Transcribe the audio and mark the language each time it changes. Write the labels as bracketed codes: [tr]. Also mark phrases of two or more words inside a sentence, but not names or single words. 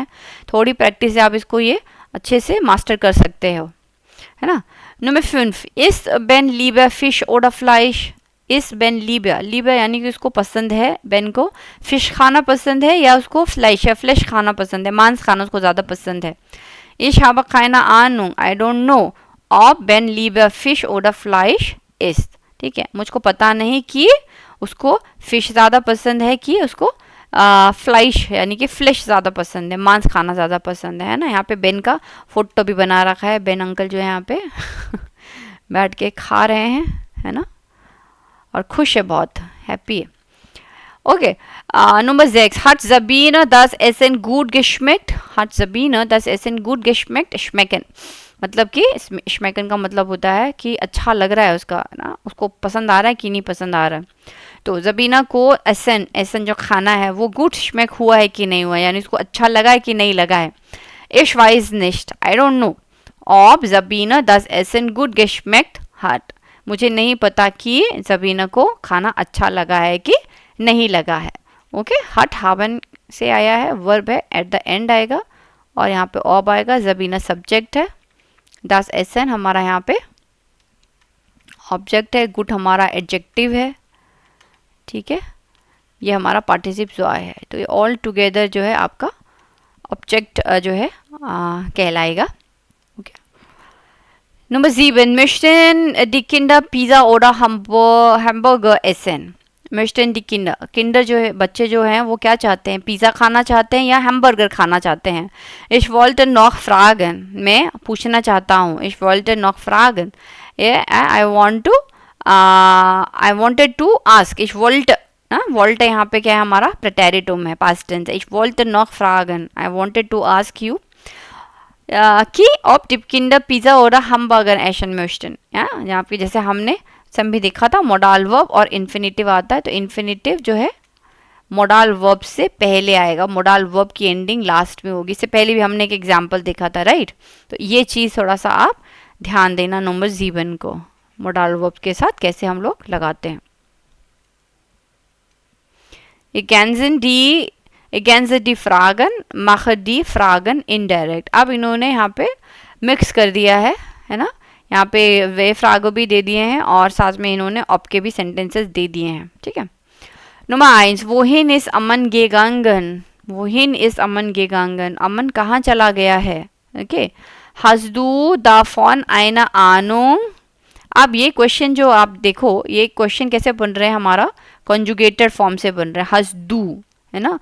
[hi] थोड़ी प्रैक्टिस से आप इसको ये अच्छे से मास्टर कर सकते हो, है ना। [de] नंबर 5, Isst Ben lieber Fisch oder Fleisch? Isst Ben lieber [hi] यानी कि उसको पसंद है, बेन को फिश खाना पसंद है या उसको फ्लेश खाना पसंद है, मांस खाना उसको ज़्यादा पसंद है। [de] Ich habe keine Ahnung, [en] I don't know [de] ob Ben lieber Fisch oder Fleisch isst। [hi] ठीक है, मुझको पता नहीं कि उसको फिश ज़्यादा पसंद है कि उसको फ्लाइश यानी कि फ्लेश ज़्यादा पसंद है, मांस खाना ज़्यादा पसंद है ना। यहाँ पे बेन का फोटो भी बना रखा है, बेन अंकल जो है यहाँ पे बैठ के खा रहे हैं, है ना, और खुश है, बहुत हैप्पी है। ओके नंबर 6, [de] hat Sabine das Essen gut geschmeckt? hat Sabine das Essen gut geschmeckt? [hi] schmecken मतलब कि schmecken का मतलब होता है कि अच्छा लग रहा है उसका, ना, उसको पसंद आ रहा है कि नहीं पसंद आ रहा है। तो जबीना को एसन जो खाना है वो गुड schmeck हुआ है कि नहीं हुआ, यानी उसको अच्छा लगा है कि नहीं लगा है। [de] ich weiß nicht, [en] I don't know [de] ob Sabine das Essen gut geschmeckt hat। [hi] मुझे नहीं पता कि जबीना को खाना अच्छा लगा है कि नहीं लगा है। ओके [de] hat haben [hi] से आया है, वर्ब है, [en] at the end [hi] आएगा, और यहाँ पे ऑब आएगा। जबीना सब्जेक्ट है, [de] das Essen [hi] हमारा यहाँ पे ऑब्जेक्ट है, गुड हमारा एडजेक्टिव है। ठीक है, ये हमारा पार्टिसिप जो आया है, तो ये [en] all together [hi] जो है आपका ऑब्जेक्ट जो है कहलाएगा। ओके नंबर 7, [de] möchten die Kinder Pizza oder Hamburger essen? möchten die Kinder, [hi] किंडर जो है बच्चे जो हैं वो क्या चाहते हैं, पिज़्ज़ा खाना चाहते हैं या हैमबर्गर खाना चाहते हैं। [de] ich wollte noch fragen, [hi] मैं पूछना चाहता हूँ। [de] ich wollte noch fragen, [en] I wanted to ask। [de] ich wollte, wollte [hi] यहाँ पे क्या है हमारा प्रेटेरिटुम है, [en] past tense [hi] है। [de] ich wollte noch fragen, [en] I wanted to ask you [de] कि ob die Kinder Pizza oder Hamburger essen möchten। [hi] यहाँ पे जैसे हमने सब भी देखा था, [en] modal verb [hi] और इन्फिनेटिव आता है, तो इन्फिनेटिव जो है [en] modal verb [hi] से पहले आएगा, [en] modal verb [hi] की एंडिंग लास्ट में होगी। इससे पहले भी हमने एक एग्जांपल देखा था, राइट। तो ये चीज़ थोड़ा सा आप ध्यान देना नंबर 7 को, [en] modal verb [hi] के साथ कैसे हम लोग लगाते हैं। [de] ergänze die Fragen, mache die Fragen indirect. [hi] अब इन्होंने यहाँ पे मिक्स कर दिया है ना, यहाँ पे [de] W-Fragen [hi] भी दे दिए हैं और साथ में इन्होंने ऑप के भी सेंटेंसेस दे दिए हैं, ठीक है। [de] Nummer 1, wohin ist Amman gegangen? Wohin ist Amman gegangen? [hi] अमन कहाँ चला गया है? ओके, [de] hast du davon eine Ahnung? [hi] अब ये क्वेश्चन जो आप देखो, ये क्वेश्चन कैसे बन रहे हैं, हमारा [en] conjugated form [hi] से बन रहा है, [de] hast du, [hi] है ना।